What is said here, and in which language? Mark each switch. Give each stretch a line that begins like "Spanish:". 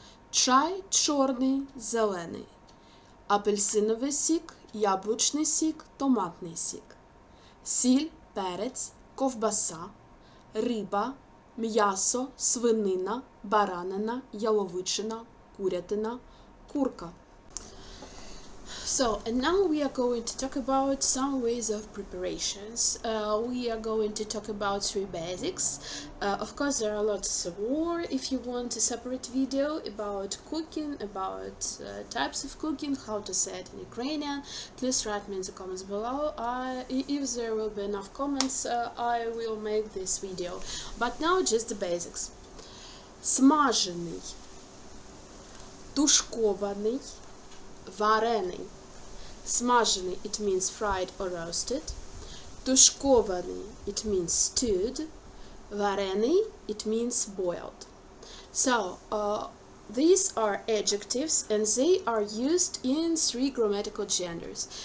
Ukrainian: Чай чорний, зелений. Апельсиновий сік, яблучний сік, томатний сік. Сіль, перець, ковбаса, риба, м'ясо, свинина, баранина, яловичина, курятина, курка.
English: So, and now we are going to talk about some ways of preparations. We are going to talk about 3 basics. Of course, there are lots more. If you want a separate video about cooking, about types of cooking, how to say it in Ukrainian, please write me in the comments below. If there will be enough comments, I will make this video. But now just the basics.
Ukrainian: Смажений, тушкований, варений.
English: Смажений, it means fried or roasted. Тушкований, it means stewed. Варений, it means boiled. So, these are adjectives and they are used in 3 grammatical genders.